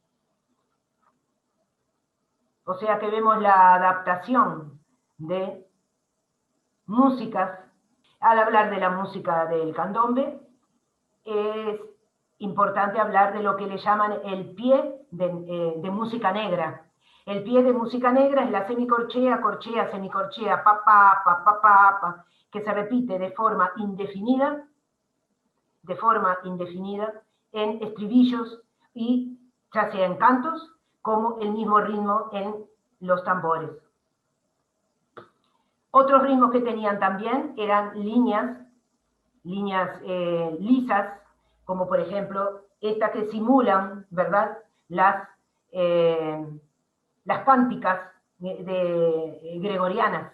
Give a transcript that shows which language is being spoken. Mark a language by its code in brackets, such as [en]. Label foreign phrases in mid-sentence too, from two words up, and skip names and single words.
[es] O sea que vemos la adaptación de músicas. Al hablar de la música del candombe, es importante hablar de lo que le llaman el pie de música negra. El pie de música negra es la semicorchea, corchea, semicorchea, pa, pa, pa, pa, pa, pa, que se repite de forma indefinida en estribillos y ya sea en cantos como el mismo ritmo en los tambores. Otros ritmos que tenían también eran líneas lisas, como por ejemplo estas que simulan, ¿verdad?, las cánticas gregorianas.